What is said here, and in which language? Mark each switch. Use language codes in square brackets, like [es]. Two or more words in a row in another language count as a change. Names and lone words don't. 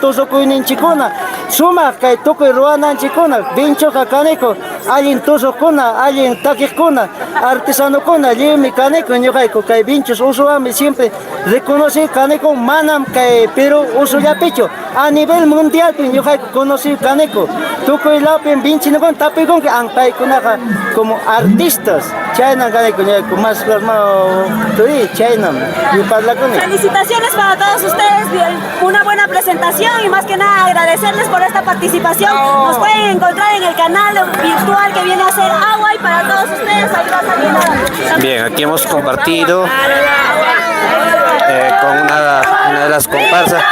[qu] tusukuyninchikuna sumaq kay tukuy ruwananchikuna vinchuqa kaniku allin tusukuna allin takiqkuna artesanokuna lliwmi kaniku ñuqayku kay vinchos usuwanmi [es] siempre reconocido [qu] kaniku manam kay Perú usullapichu [es] a nivel mundial [qu] ñuqayku conocido kaniku tukuy lawpin vinchinukuna tapikunki an paykunaqa [es] como artistas [qu] chayna kaniku ñuqayku más turi chaynam. [es] Felicitaciones para todos ustedes, una buena presentación y más que nada agradecerles por esta participación. Nos pueden encontrar en el canal virtual que viene a ser Agua y para todos ustedes ahí va saliendo. Bien, aquí hemos compartido con una de las comparsas.